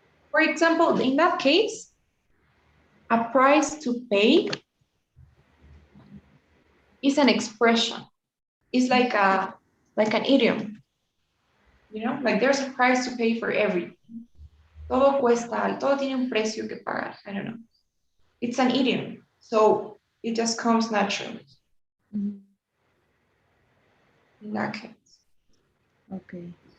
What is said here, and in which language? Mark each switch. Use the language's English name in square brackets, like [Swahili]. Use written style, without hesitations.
[English] For example, in that case, a price to pay is an expression. It's like an idiom. You know, like there's a price to pay for everything. [Spanish] Todo cuesta, todo tiene un precio que pagar. [English] I don't know. It's an idiom, so it just comes naturally. In that case. Okay.